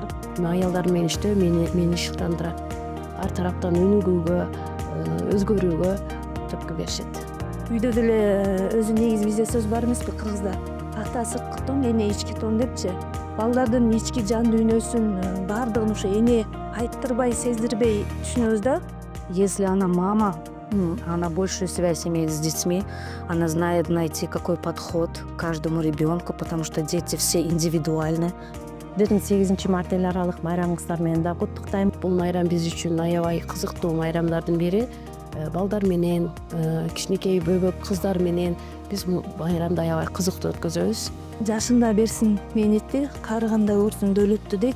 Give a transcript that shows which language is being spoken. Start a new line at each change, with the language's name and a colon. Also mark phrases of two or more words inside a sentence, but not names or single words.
Kyrgyz: Аялдар менен иштөө мени шыктандырат. Ар тараптан өнүгүүгө, өзгөрүүгө түрткү беришет. Үйдө деле өзү негизи бизде сөз бар эмеспи кыргызда? Ата сырткы тон, эне ички тон депчи. Балдардын ички жан дүйнөсүн баардыгын ушу эне айттырбай, сездирбей түшүнөбүз да.
Russian: Если мама, она большую связь имеет с детьми, она знает найти какой подход к каждому ребенку, потому что дети все индивидуальны.
Kyrgyz: 8 март эл аралык майрамыңыздар менен да куттуктайм. Бул майрам биз үчүн аябай кызыктуу майрамдардын бири. Балдар менен, кичинекей бөбөк кыздар менен биз майрамды аябай кызыктуу өткөзөбүз. Жашында берсин мээнетти, карыганда көрсүн дөөлөттү дейт.